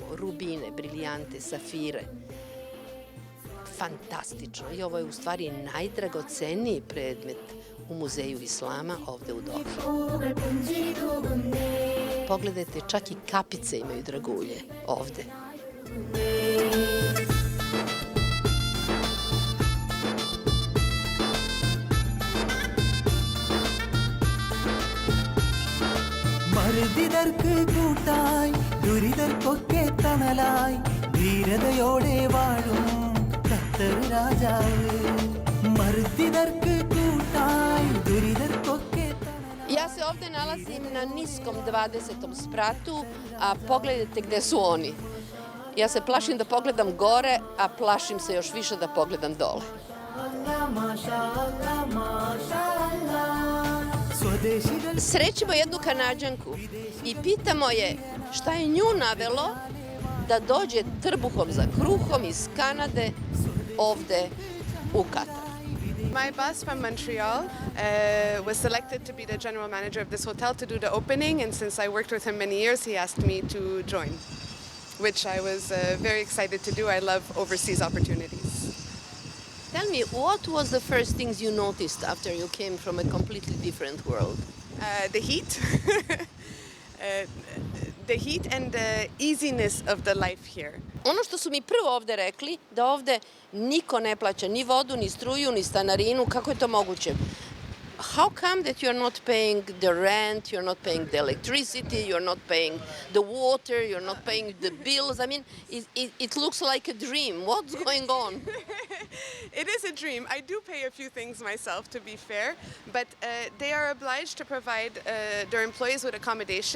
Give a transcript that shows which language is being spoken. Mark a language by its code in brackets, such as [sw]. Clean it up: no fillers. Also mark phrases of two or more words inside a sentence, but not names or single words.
[sr] Rubine, briljante, safire. Fantastično. I ovo je u stvari najdragoceniji predmet u Muzeju Islama ovde u Dohi. Pogledajte, čak i kapice imaju dragulje ovde. [ml] മറുതിതർക്ക് കൂട്ടായി ദുരിതർക്കൊക്കെ തണലായി ധീരതയോടെ വാഴും ഖത്തർ രാജാവ് മറുതിതർക്ക് കൂട്ടായി ദുരിതർക്കൊക്കെ [sr] Ja se ovde nalazim na niskom 20. spratu, a pogledajte gde su oni. Ja se plašim da pogledam gore, a plašim se još više da pogledam dole. Srećemo jednu Kanađanku i pitamo je šta je nju navelo da dođe trbuhom za kruhom iz Kanade ovde u Katar. [en] My boss from Montreal was selected to be the general manager of this hotel to do the opening, and since I worked with him many years, he asked me to join, which I was very excited to do. I love overseas opportunities. Tell me, what was the first things you noticed after you came from a completely different world? The heat. The heat and the easiness of the life here. [sr] Ono što su mi prvo ovde rekli, da ovde niko ne plaća ni vodu, ni struju, ni stanarinu, kako je to moguće? [en] How come that you're not paying the rent, you're not paying the electricity, you're not paying the water, you're not paying the bills? I mean, it looks like a dream. What's going on? It is a dream. I do pay a few things myself, to be fair, but they are obliged to provide their employees with accommodation.